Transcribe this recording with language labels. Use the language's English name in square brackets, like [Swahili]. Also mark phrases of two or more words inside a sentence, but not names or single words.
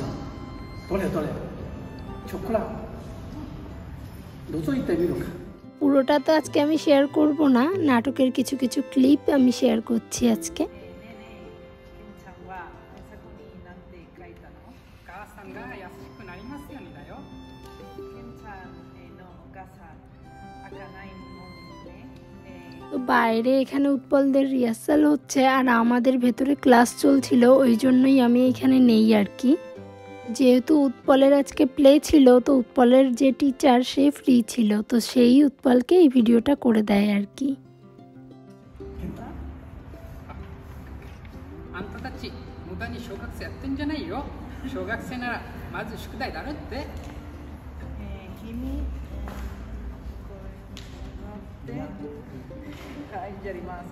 [Japanese] どれどれちょっくら覗いてみるか。 [Bangla] পুরোটা তো আজকে আমি শেয়ার করব না, নাটকের কিছু কিছু ক্লিপ আমি শেয়ার করছি আজকে। তো বাইরে এখানে উৎপলদের রিহার্সাল হচ্ছে, আর আমাদের ভেতরে ক্লাস চলছিল, ওই জন্যই আমি এখানে নেই আর কি। যেহেতু উৎপলের আজকে প্লে ছিল, তো উৎপলের যে টিচার সে ফ্রি ছিল, তো সেই উৎপলকে এই ভিডিওটা করে দেয় আর কি। [Japanese] あんたたち無駄に小学生やってんじゃないよ。小学生ならまず宿題だろって。君、これ乗ってはい、やります。